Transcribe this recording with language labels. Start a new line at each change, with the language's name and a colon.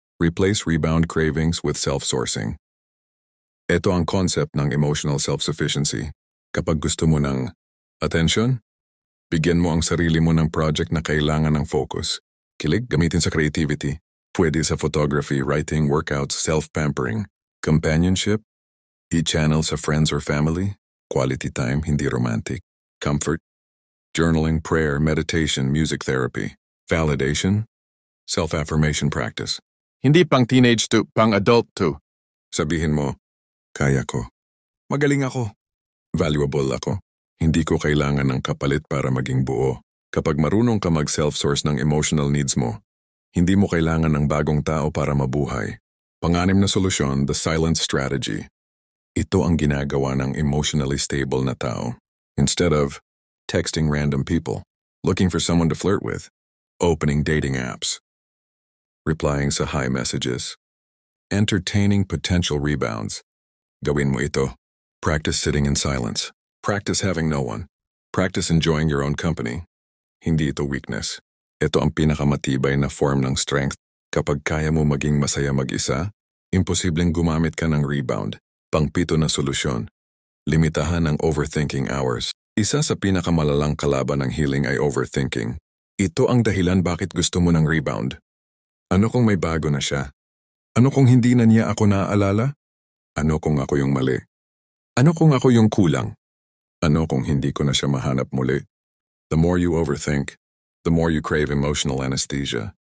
English: Replace rebound cravings with self-sourcing.
Filipino: Ito ang concept ng emotional self-sufficiency. Kapag gusto mo ng attention, bigyan mo ang sarili mo ng project na kailangan ng focus. Kilig, gamitin sa creativity. Pwede sa photography, writing, workouts, self-pampering. Companionship, i-channel sa friends or family.
English: Quality time,
Filipino: hindi romantic.
English: Comfort, journaling, prayer, meditation, music therapy. Validation, self-affirmation practice.
Filipino: Hindi pang teenage to, pang adult to. Sabihin mo, kaya ko. Magaling ako. Valuable ako. Hindi ko kailangan ng kapalit para maging buo. Kapag marunong ka mag-self-source ng emotional needs mo, hindi mo kailangan ng bagong tao para mabuhay. 6 na solusyon,
English: the silent strategy.
Filipino: Ito ang ginagawa ng emotionally stable na tao.
English: Instead of texting random people, looking for someone to flirt with, opening dating apps, replying sa hi messages, entertaining potential rebounds.
Filipino: Gawin mo ito.
English: Practice sitting in silence. Practice having no one. Practice enjoying your own company.
Filipino: Hindi ito weakness. Ito ang pinakamatibay na form ng strength. Kapag kaya mo maging masaya mag-isa, imposibleng gumamit ka ng rebound. 7 na solusyon. Limitahan ang overthinking hours. Isa sa pinakamalalang kalaban ng healing ay overthinking. Ito ang dahilan bakit gusto mo ng rebound. Ano kung may bago na siya? Ano kung hindi na niya ako naaalala? Ano kung ako yung mali? Ano kung ako yung kulang? Ano kung hindi ko na siya mahanap muli?
English: The more you overthink, the more you crave emotional anesthesia.